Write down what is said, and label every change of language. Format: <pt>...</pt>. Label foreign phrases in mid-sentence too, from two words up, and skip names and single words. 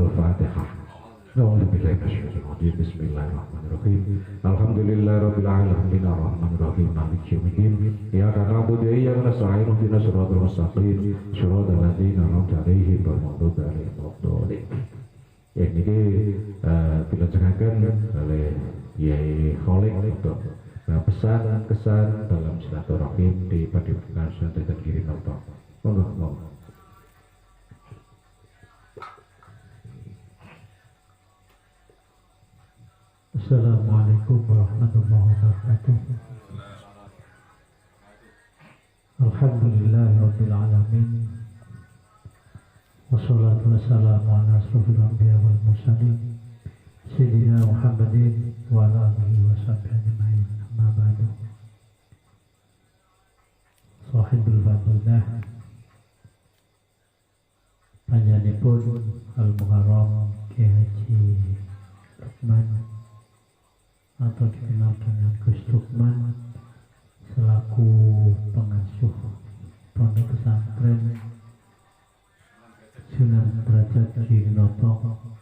<ar>Al-Fatihah. أعوذ بالله من الشيطان الرجيم. بسم الله الرحمن الرحيم. الحمد لله رب العالمين الرحمن الرحيم مالك يوم الدين. إياك نعبد وإياك نستعين اهدنا الصراط المستقيم صراط الذين أنعمت عليهم غير المغضوب عليهم ولا الضالين.</ar> <jv>Ya niki dilajengaken</jv> <id>oleh Yai Kholik untuk pesan kesan dalam silaturahim di Padepokan Santet Girinoto.</id> <jv>Monggo.</jv> <ar>السلام عليكم ورحمة الله وبركاته. الحمد لله رب العالمين. والصلاة والسلام على أشرف الأنبياء والمرسلين سيدنا محمد وعلى آله وصحبه أجمعين. أما بعد. صاحب الفضيلة</ar> <id>panjenenganipun Al-Muharram Kiai Haji Lukman atau dikenal dengan Gus Lukman selaku pengasuh pondok pesantren Sunan Derajat Girinoto.</id>